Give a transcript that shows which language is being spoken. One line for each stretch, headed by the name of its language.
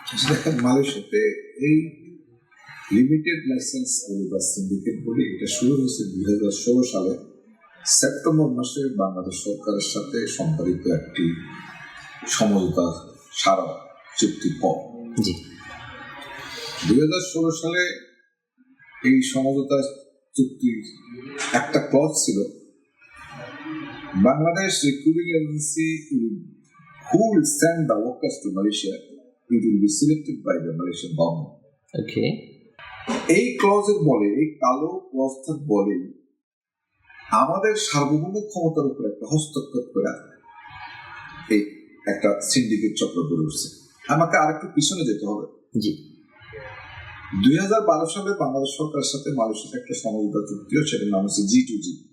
Bangla: দেখেন, মালয়েশিয়াতে এই লিমিটেড লাইসেন্স বা সিন্ডিকেট বলে এটা শুরু হয়েছে 2016 সালে সেপ্টেম্বর মাসে বাংলাদেশ সরকারের সাথে সম্পাদিত একটি সমঝোতা স্মারক চুক্তির পর। জি। 2016 সালে এই সমঝোতা চুক্তির একটা ক্লজ ছিল, Bangladesh recruiting agency
English: who will send the workers to Malaysia, it will be selected by the Malaysian government.
Bangla: ওকে। এই ক্লজের বলে, এই কালো ক্লজটার বলে আমাদের সার্বভৌম ক্ষমতার উপর একটা হস্তক্ষেপ করে এই একটা সিন্ডিকেট চক্র গড়ে উঠছে। আমাকে আরেকটু পিছনে যেতে হবে। জি। 2012 সালে বাংলাদেশ সরকারের সাথে মালয়েশিয়ার একটা সমঝোতা চুক্তি হয়, সেটার নাম হচ্ছে G2G।